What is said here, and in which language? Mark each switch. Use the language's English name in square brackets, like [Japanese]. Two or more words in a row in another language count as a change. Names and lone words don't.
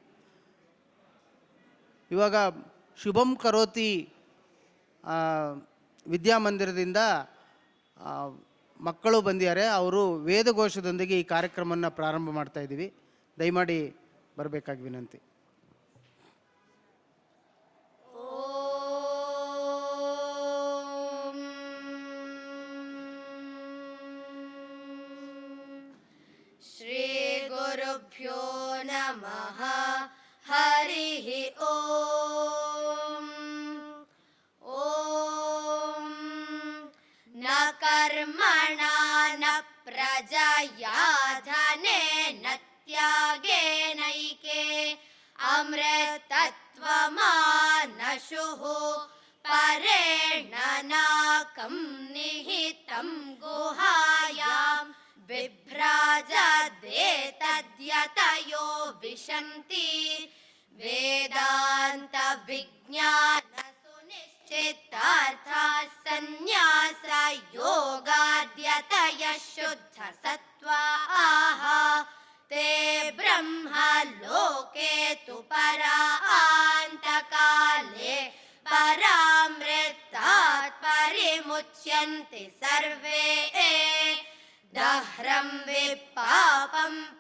[Kannada] ಇವಾಗ ಶುಭಂ ಕರೋತಿ ವಿದ್ಯಾಮಂದಿರದಿಂದ ಮಕ್ಕಳು ಬಂದಿದ್ದಾರೆ. ಅವರು ವೇದಘೋಷದೊಂದಿಗೆ ಈ ಕಾರ್ಯಕ್ರಮವನ್ನು ಪ್ರಾರಂಭ ಮಾಡ್ತಾ ಇದ್ದೀವಿ. ದಯಮಾಡಿ ಬರಬೇಕಾಗಿ ವಿನಂತಿ. [Sanskrit] ಶ್ರೀ ಗುರುಭ್ಯೋ ನಮಃ. ಹರಿಃ ಓಂ. ಓಂ ನ ಕರ್ಮಣ ನ ಪ್ರಜಯಾ ಧನೇನ ತ್ಯಾಗೇನೈಕೆ ಅಮೃತತ್ವಮಾನಶುಃ ಪರೇಣ ನಾಕಂ ನಿಹಿತಂ ಗುಹಾಯಾಂ ಬಿಭ್ರಾಜತೆ ತದ್ಯತಯೋ ವಿಶಂತಿ ವೇದಾಂತ ವಿಜ್ಞಾನ ಸುನಿಶ್ಚಿತಾರ್ಥ ಸನ್ಯಾಸ ಯೋಗಾದ್ಯತಯ ಶುದ್ಧ ಸತ್ವಾಃ ತೇ ಬ್ರಹ್ಮ ಲೋಕೆ ತು ಪರಾಂತಕಾಲೇ ಪರಾಮೃತಾತ್ ಪರಿಮುಚ್ಯಂತೆ ಸರ್ವೇ ದಹ್ರಂ ವಿಪಾಪಂ